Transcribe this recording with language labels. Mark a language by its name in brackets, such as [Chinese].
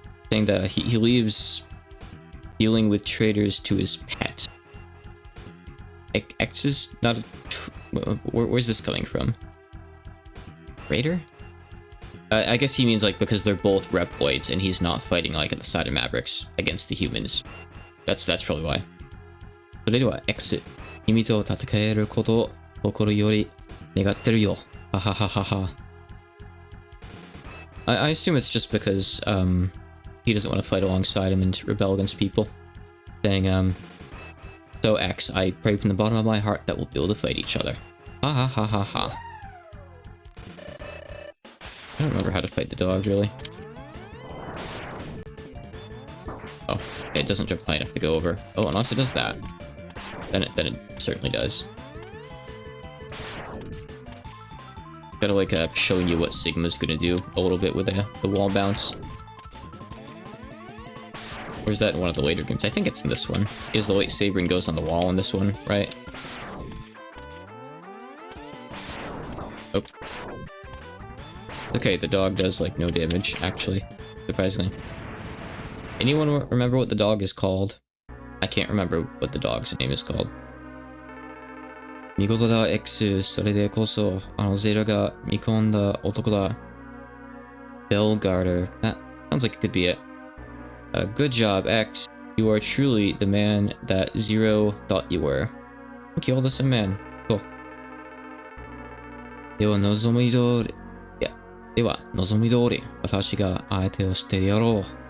[English] Saying that he leaves dealing with traders to his pet. X is not a... where's this coming from? Raider? I guess he means like because they're both Reploids and he's not fighting like at the side of Mavericks against the humans. That's probably why. [Japanese] それでは X、君と戦えることを心より願ってるよ。ははははは。 [English] I assume it's just because he doesn't want to fight alongside him and rebel against people. Saying so X, I pray from the bottom of my heart that we'll be able to fight each other. Ha ha ha ha ha. I don't remember how to fight the dog, really. Oh, it doesn't jump high enough to go over. Oh, unless it does that. Then it certainly does. Kinda like showing you what Sigma's gonna do a little bit with the wall bounce. Or is that in one of the later games? I think it's in this one. He has the lightsaber and goes on the wall in this one, right? Oh. Okay, the dog does like no damage, actually, surprisingly. Anyone remember what the dog is called? I can't remember what the dog's name is called. [Japanese] Migoto da X, それでこそゼロが見込んだ男だ. [English] Bellgarter. That sounds like it could be it. Good job, X. You are truly the man that Zero thought you were. Thank you, all the same man. Cool. [Japanese] では望み通り、いや、では望み通り、私が相手をしてやろう。